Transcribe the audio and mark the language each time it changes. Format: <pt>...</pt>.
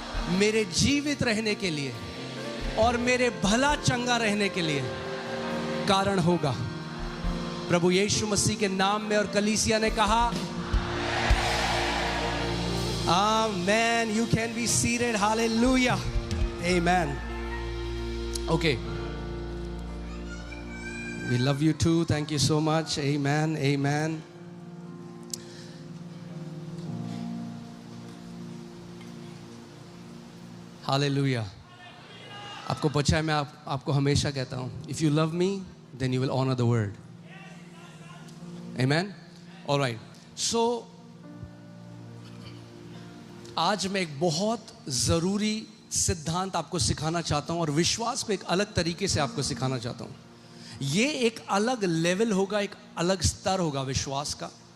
<hi>मेरे जीवित रहने के लिए और मेरे भला चंगा रहने के लिए कारण होगा। प्रभु यीशु मसीह के नाम में। और कलीसिया ने कहा आमेन।</hi> <en>You can be seated. Hallelujah. Amen. Okay, we love you too. Thank you so much. Amen. Amen. Hallelujah.</en> <hi>आपको पता है, मैं आपको हमेशा कहता हूँ,</hi> <en>if you love me, then you will honor the word. Amen. All right.</en> <hi>So आज मैं एक बहुत ज़रूरी सिद्धांत आपको सिखाना चाहता हूँ और विश्वास को एक अलग तरीके से आपको सिखाना चाहता हूँ। ये एक अलग लेवल होगा, एक अलग स्तर होगा विश्वास का।</hi>